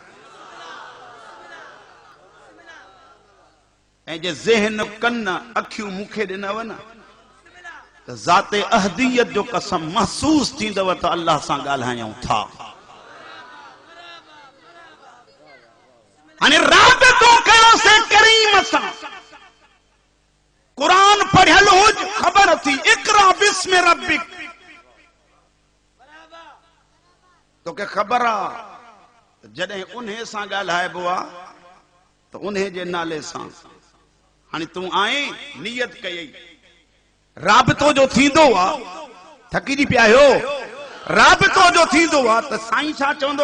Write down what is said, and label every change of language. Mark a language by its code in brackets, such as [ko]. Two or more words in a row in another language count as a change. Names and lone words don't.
[sd] ऐं जे ज़हन कन अखियूं मूंखे ॾिनव न त ज़ाते अहदियत जो कसम महसूस थींदव त अल्लाह सां ॻाल्हायूं था। हाणे राबितो कयो से करीम सां। कुरान पढ़ियल हुज ख़बर थी [ar] اقرأ باسم ربك, [sd] तोखे ख़बर आहे जॾहिं उन्हे सां ॻाल्हाइबो आहे त उन्हे जे नाले सां। हाणे तूं आए नियत कई राबितो जो थींदो आहे, थकिजी पिया आहियो, राबितो जो थींदो आहे त साईं छा चवंदो?